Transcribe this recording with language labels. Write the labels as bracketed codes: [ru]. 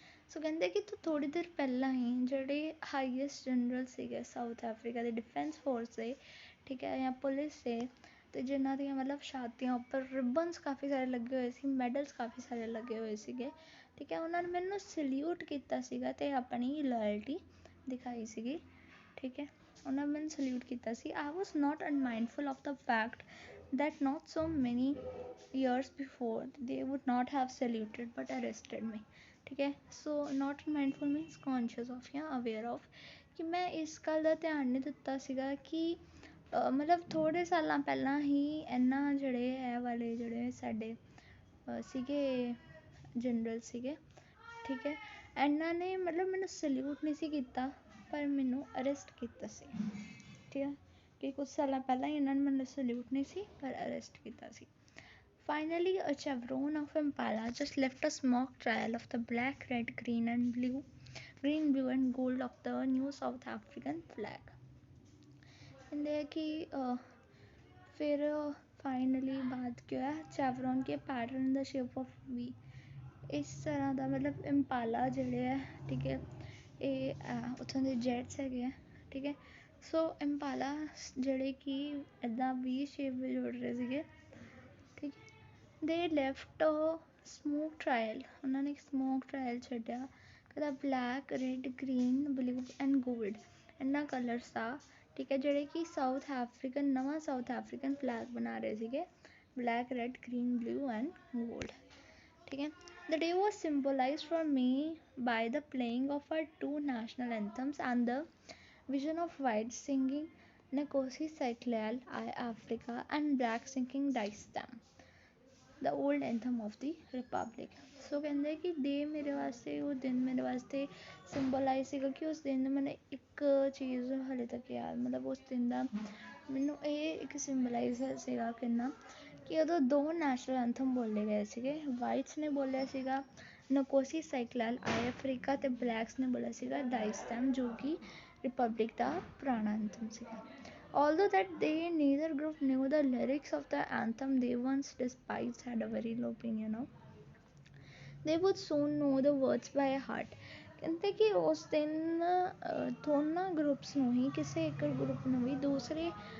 [pa] ਸੋ ਕਹਿੰਦੇ ਕਿ ਥੋੜ੍ਹੀ ਦੇਰ ਪਹਿਲਾਂ ਹੀ ਜਿਹੜੇ ਹਾਈਐਸਟ ਜਨਰਲ ਸੀਗੇ ਸਾਊਥ ਅਫਰੀਕਾ ਦੇ ਡਿਫੈਂਸ ਫੋਰਸ ਦੇ, ਠੀਕ ਹੈ, ਜਾਂ ਪੁਲਿਸ ਦੇ, ਅਤੇ ਜਿਨ੍ਹਾਂ ਦੀਆਂ ਮਤਲਬ ਛਾਤੀਆਂ ਉੱਪਰ ਰਿਬਨਸ ਕਾਫੀ ਸਾਰੇ ਲੱਗੇ ਹੋਏ ਸੀ, ਮੈਡਲਸ ਕਾਫੀ ਸਾਰੇ ਲੱਗੇ ਹੋਏ ਸੀਗੇ. ਠੀਕ ਹੈ. ਉਹਨਾਂ ਨੇ ਮੈਨੂੰ ਸਲਿਊਟ ਕੀਤਾ ਸੀਗਾ ਅਤੇ ਆਪਣੀ ਲੋਇਲਟੀ ਦਿਖਾਈ ਸੀਗੀ. ਠੀਕ ਹੈ. ਉਹਨਾਂ ਨੇ ਮੈਨੂੰ ਸਲਿਊਟ ਕੀਤਾ ਸੀ. [en] I was not unmindful of the fact that not so many years before they would not have saluted but arrested me. [pa] ਠੀਕ ਹੈ. ਸੋ [en] not mindful means conscious of [pa] ਜਾਂ [en] aware of, [pa] ਕਿ ਮੈਂ ਇਸ ਗੱਲ ਦਾ ਧਿਆਨ ਨਹੀਂ ਦਿੱਤਾ ਸੀਗਾ ਕਿ ਮਤਲਬ ਥੋੜ੍ਹੇ ਸਾਲਾਂ ਪਹਿਲਾਂ ਹੀ ਇਹਨਾਂ ਜਿਹੜੇ ਇਹ ਵਾਲੇ ਜਿਹੜੇ ਸਾਡੇ ਸੀਗੇ ਜਨਰਲ ਸੀਗੇ, ਠੀਕ ਹੈ, ਇਹਨਾਂ ਨੇ ਮਤਲਬ ਮੈਨੂੰ ਸਲਿਊਟ ਨਹੀਂ ਸੀ ਕੀਤਾ ਪਰ ਮੈਨੂੰ ਅਰੈਸਟ ਕੀਤਾ ਸੀ. ਠੀਕ ਹੈ. ਕਿ ਕੁਛ ਸਾਲਾਂ ਪਹਿਲਾਂ ਹੀ ਇਹਨਾਂ ਨੇ ਮੈਨੂੰ ਸਲਿਊਟ ਨਹੀਂ ਸੀ ਪਰ ਅਰੈਸਟ ਕੀਤਾ ਸੀ. [en] Finally, a chevron of Impala just left a smoke trail of the black, red, green, blue and gold of the new South African flag. [pa] ਕਹਿੰਦੇ ਕਿ ਫਿਰ ਫਾਈਨਲੀ ਬਾਅਦ ਕੀ ਹੋਇਆ, ਚੈਵਰੋਨ ਕੇ ਪੈਟਰਨ ਦਾ ਸ਼ੇਪ ਆਫ ਵੀ, ਇਸ ਤਰ੍ਹਾਂ ਦਾ ਮਤਲਬ ਇੰਪਾਲਾ ਜਿਹੜੇ ਹੈ, ਠੀਕ ਹੈ, ਇਹ ਉੱਥੋਂ ਦੇ ਜੈਟਸ ਹੈਗੇ ਆ. ਠੀਕ ਹੈ. ਸੋ ਇੰਪਾਲਾ ਜਿਹੜੇ ਕਿ ਇੱਦਾਂ ਵੀ ਸ਼ੇਪ ਵਿੱਚ ਉੱਡ ਰਹੇ ਸੀਗੇ. ਠੀਕ ਹੈ. [en] they left smoke trail, [pa] ਉਹਨਾਂ ਨੇ ਇੱਕ ਸਮੋਕ ਟਰਾਇਲ ਛੱਡਿਆ ਉਹਦਾ black, red, green, blue and gold ਇਹਨਾਂ ਕਲਰਸ ਦਾ. ਠੀਕ ਹੈ. ਜਿਹੜੇ ਕਿ ਨਵਾਂ ਸਾਊਥ ਅਫਰੀਕਨ ਫਲੈਗ ਬਣਾ ਰਹੇ ਸੀਗੇ, black, red, green, blue and gold. ਠੀਕ ਹੈ. [en] The day was symbolized for me by the playing of our two national anthems and the vision of white singing Nkosi Sikelel' I Africa and black singing Die Stem, the old anthem of the Republic. [pa] ਸੋ ਕਹਿੰਦੇ ਕਿ ਉਹ ਦਿਨ ਮੇਰੇ ਵਾਸਤੇ ਸਿੰਬਲਾਈਜ਼ ਸੀਗਾ ਕਿ ਉਸ ਦਿਨ ਮੈਨੂੰ ਇੱਕ ਚੀਜ਼ ਹਾਲੇ ਤੱਕ ਯਾਦ, ਮਤਲਬ ਉਸ ਦਿਨ ਦਾ ਮੈਨੂੰ ਇਹ ਇੱਕ ਸਿੰਬਲਾਈਜ਼ ਸੀਗਾ ਕਿੰਨਾ, ਕਿ ਉਦੋਂ ਦੋ ਨੈਸ਼ਨਲ ਐਂਥਮ ਬੋਲੇ ਗਏ ਸੀਗੇ. ਵਾਈਟਸ ਨੇ ਬੋਲਿਆ ਸੀਗਾ ਨਕੋਸੀ ਸਾਈਕਲੈਲ ਆਈ ਅਫਰੀਕਾ ਅਤੇ ਬਲੈਕਸ ਨੇ ਬੋਲਿਆ ਸੀਗਾ ਡਾਈ ਸਟੈਮ, ਜੋ ਕਿ ਰਿਪਬਲਿਕ ਦਾ ਪੁਰਾਣਾ ਐਂਥਮ ਸੀਗਾ. [en] Although that they neither group knew the lyrics of the anthem they once despised had a very low opinion of, they would soon know the words by heart. [pa] ਕਹਿੰਦੇ ਕਿ ਉਸ ਦਿਨ ਦੋਨਾਂ groups ਨੂੰ ਹੀ, ਕਿਸੇ ਇੱਕ ਗਰੁੱਪ ਨੂੰ ਵੀ ਦੂਸਰੇ